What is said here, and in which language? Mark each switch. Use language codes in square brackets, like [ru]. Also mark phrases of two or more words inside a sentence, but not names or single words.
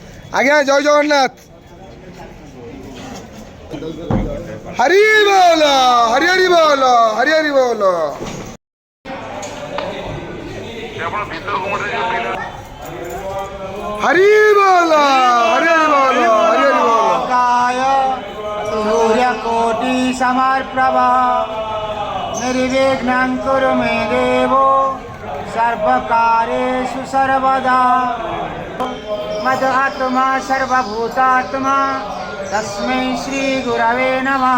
[bn] আজ্ঞা জয় জগন্নাথ। হরি বল, হরি হরি বল, হরি হরি বল। হরি বল, হরি হরি বল, হরি হরি বল। [sa] सूर्यकोटि समप्रभा निर्विघ्नं कुरु मे देवो सर्वकार्येषु सर्वदा। मद आत्मा सर्वभूतात्मा तस्मै श्री गुरवे नमः।